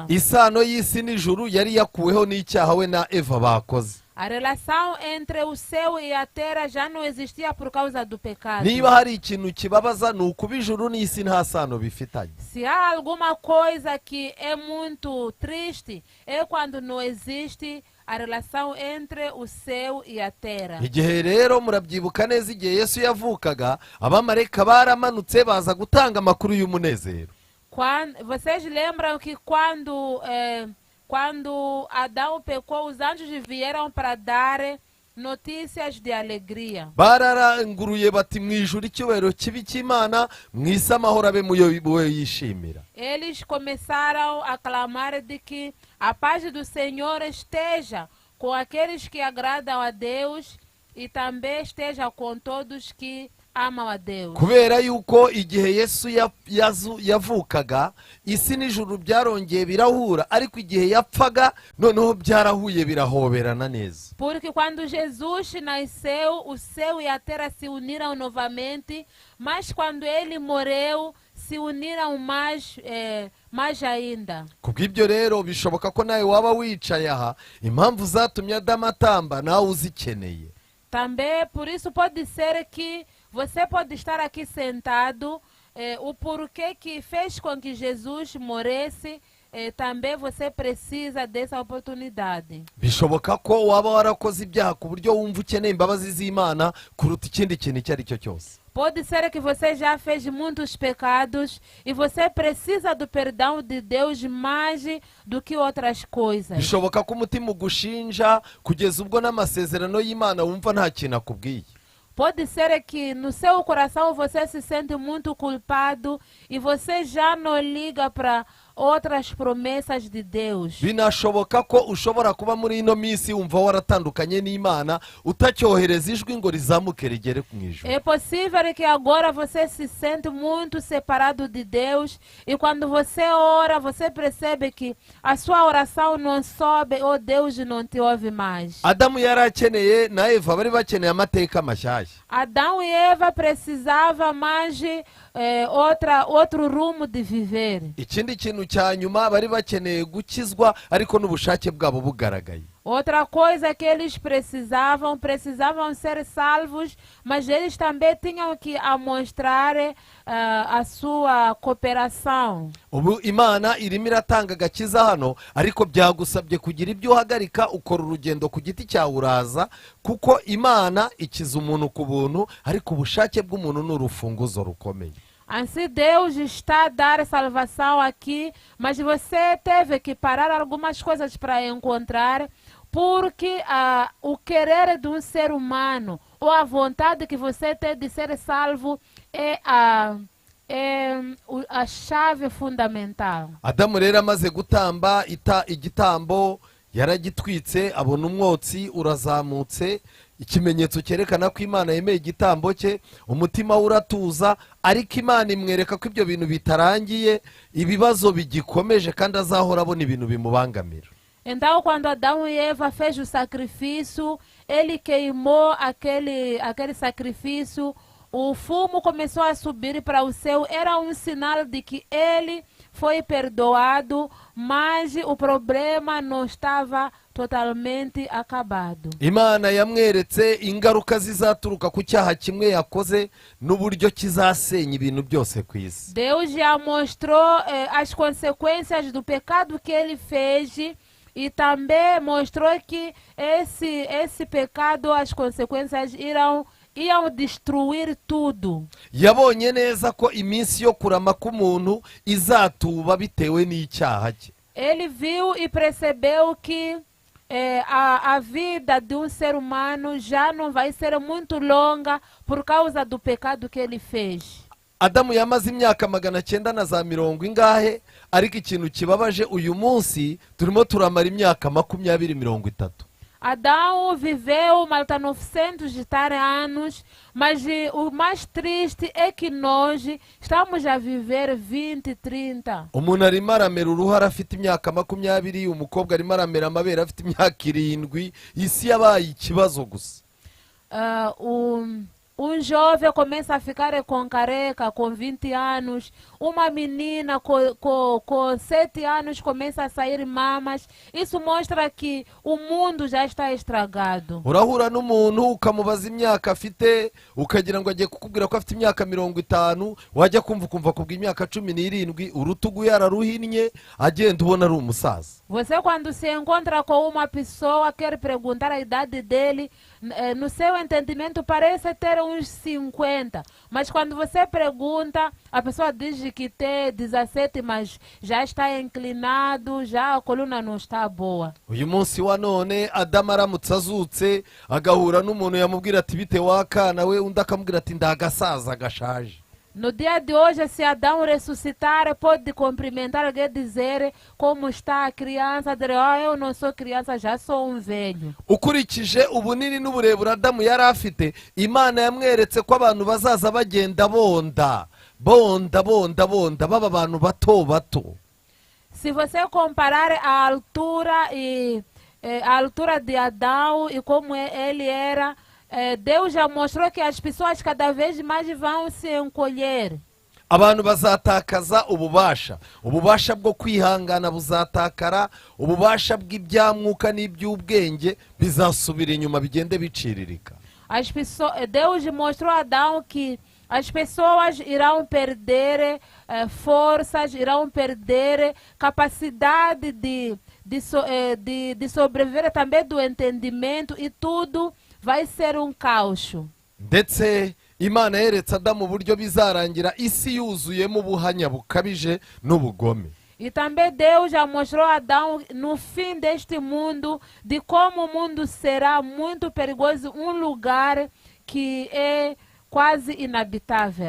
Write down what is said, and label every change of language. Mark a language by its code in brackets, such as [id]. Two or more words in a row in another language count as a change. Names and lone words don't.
[rw] Isano y'isi n'ijuru yari yakuweho n'icyaha we na Eva bakoze. [pt] A relação entre o céu e a terra já não existia por causa do pecado. [rw] Niba hari ikintu kibabaza ni ukuba ijuru n'isi nta sano bifitanye. [pt] Se há alguma coisa que é muito triste, é quando não existe a relação entre o céu e a terra. [rw] Igihe rero murabyibuka neza igihe Yesu yavukaga abamarayika baramanutse baza gutanga amakuru y'umunezero. [pt] Vocês lembram que quando Adão pecou, os anjos vieram para dar notícias de alegria. [rw] Bararanguruye bati mu ijuru icyubahiro kibi cy'Imana, mu isi amahoro abe muyo yishimira. [pt] Eles começaram a clamar de que a paz do Senhor esteja com aqueles que agradam a Deus e também esteja com todos que amam a Deus. [rw] Kubera yuko igihe Yesu yavukaga isi n'ijuru byarongeye birahura, ariko igihe yapfaga noneho byarahuye birahoberana neza. [pt] Porque quando Jesus nasceu, o céu e a terra se uniram novamente, mas quando ele morreu, se uniram mais ainda. [rw] Kubw'ibyo rero bishoboka ko nawe waba wicaye aha, impamvu zatumye Adamu atamba nawe uzikeneye. [pt] Também por isso pode ser que você pode estar aqui sentado, o porquê que fez com que Jesus morresse, também você precisa dessa oportunidade. [rw] Bishoboka ko waba warakoze ibyaha ku buryo wumva ukeneye imbabazi z'Imana kuruta ikindi kintu icyo ari cyo cyose. [pt] Pode ser que você já fez muitos pecados e você precisa do perdão de Deus mais do que outras coisas. [rw] Bishoboka ko umutima ugushinja kugeza ubwo n'amasezerano y'Imana wumva nta kintu akubwiye. [pt] Pode ser que no seu coração você se sente muito culpado e você já não liga para outras promessas de Deus. [rw] Binashoboka ko ushobora kuba muri ino minsi wumva waratandukanye n'Imana utacyohereza ijwi ngo rizamuke rigere ku ijuru. [pt] É possível que agora você se sente muito separado de Deus e quando você ora, você percebe que a sua oração não sobe ou Deus não te ouve mais. [rw] Adamu yari akeneye na Eva bari bakeneye amateka mashyashya. [pt] Adão e Eva precisavam mais outro rumo de viver. [rw] Ikindi kintu cya nyuma bari bakeneye gukizwa ariko n'ubushake bwabo bugaragaye. [pt] Outra coisa que eles precisavam ser salvos, mas eles também tinham que mostrar a sua cooperação. [rw] Ubu Imana irimo iratanga agakiza hano, ariko byagusabye kugira ibyo uhagarika ukora urugendo ku giti cyawe uraza, kuko Imana ikiza umuntu ku buntu, ariko ubushake bw'umuntu ni urufunguzo rukomeye. [pt] Assim Deus está a dar salvação aqui, mas você teve que parar algumas coisas para encontrar, porque o querer de um ser humano ou a vontade que você tem de ser salvo é a chave fundamental. [rw] Adamu rero amaze gutamba igitambo yaragitwitse, abona umwotsi urazamutse, ikimenyetso cyerekana ko Imana yemeye igitambo cye, umutima we uratuza, ariko Imana imwereka ko ibyo bintu bitarangiye, ibibazo bigikomeje kandi azahora abona ibintu bimubangamira. [pt] Então, quando Adão e Eva fez o sacrifício, ele queimou aquele sacrifício, o fumo começou a subir para o céu, era um sinal de que ele foi perdoado, mas o problema não estava totalmente acabado. [rw] Imana yamweretse ingaruka zizaturuka ku cyaha kimwe yakoze n'uburyo kizasenya ibintu byose ku isi. [pt] Deus já mostrou as consequências do pecado que ele fez E também mostrou que esse pecado, as consequências iam destruir tudo. [rw] yabonye neza ko iminsi yo kurama k'umuntu izatuba bitewe n'icyaha cye. [pt] Ele viu e percebeu que a vida de um ser humano já não vai ser muito longa por causa do pecado que ele fez. [rw] Adamu yamaze imyaka 900 ingahe, ariko ikintu kibabaje uyu munsi turimo turamara imyaka 20-30. [pt] Adão viveu malta 900 anos, mas o mais triste é que nós estamos a viver 20, 30. [rw] Umuntu arimo aramera uruhara afite imyaka 20, umukobwa arimo aramera amabere afite imyaka 7, isi yabaye ikibazo gusa. [pt] Um jovem começa a ficar com careca com 20 anos. Uma menina com 7 anos começa a sair mamas. Isso mostra que o mundo já está estragado. [rw] Urahura n'umuntu ukamubaza imyaka afite, ukagira ngo agiye kukubwira ko afite imyaka 50, wajya kumva kubwa imyaka 17, urutugu yararuhinnye, agenda ubona ari umusaza. [pt] Você quando se encontra com uma pessoa, quer perguntar a idade dele, no seu entendimento parece ter uns 50, mas quando você pergunta, a pessoa diz que tem 17, mas já está inclinado, já a coluna não está boa. [rw] Uyu munsi wa none Adamu aramutse azutse agahura n'umuntu yamubwira ati bite wakana we, undi akamubwira ati ndagasaza gashaje. [pt] No dia de hoje, se Adão ressuscitar, pode cumprimentar alguém e dizer como está a criança, dizer, eu não sou criança, já sou um velho. [rw] Ukurikije ubunini n'uburebure Adamu yari afite, Imana yamweretse ko abantu bazaza bagenda bonda baba abantu bato bato. [pt] Se você comparar a altura a altura de Adão e como ele era, Deus já mostrou que as pessoas cada vez mais vão se encolher. [rw] Abantu bazatakaza ububasha bwo kwihangana buzatakara, ububasha bw'ibyamwuka n'iby'ubwenge bizasubira inyuma bigende biciririka. [pt] Deus mostrou a Adão que as pessoas irão perder forças, irão perder capacidade de sobreviver, também do entendimento, e tudo vai ser um caos. [rw] Ndetse Imana yeretse Adamu uburyo bizarangira isi yuzuyemo ubuhanya bukabije n'ubugome. [pt] E também Deus já mostrou a Adão no fim deste mundo, de como o mundo será muito perigoso, um lugar que é quase inabitável.